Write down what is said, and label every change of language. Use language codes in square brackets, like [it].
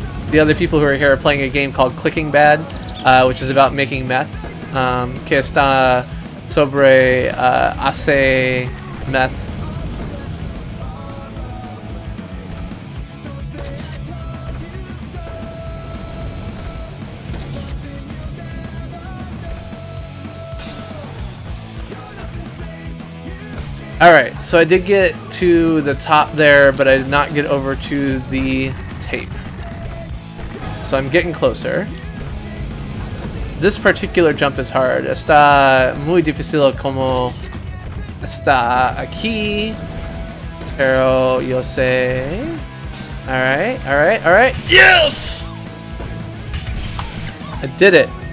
[en] The other people who are here are playing a game called Clicking Bad, which is about making meth. [es] Que está sobre hace meth. [en] Alright, so I did get to the top there, but I did not get over to the tape. So I'm getting closer. This particular jump is hard. [es] Está muy difícil como está aquí. Pero yo sé. [en] Alright, alright, alright. Yes! I did it.